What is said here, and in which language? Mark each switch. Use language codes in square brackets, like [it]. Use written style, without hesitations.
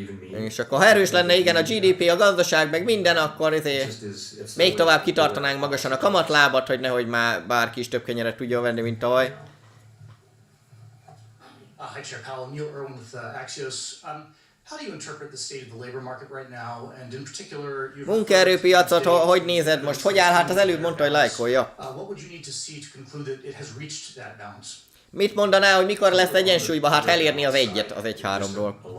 [hu] És akkor ha erős lenne, igen, a GDP, a gazdaság, meg minden, akkor még tovább kitartanánk magasan a kamatlábat, hogy nehogy már bárki is több kenyeret tudjon venni, mint tavaly. [en] Hi, Chair Powell. Neil Irwin with Axios. How do you interpret the state of the labor market right now, and in particular, [hu] munkaerőpiacot, hogy nézed most? Hogy áll? Hát az előbb mondta, hogy lájkolja. [en] What would you need to see to conclude that it has reached that balance? [hu] Mit mondaná, hogy mikor lesz egyensúlyba? Hát elérni az egyet, az 1-3-ról.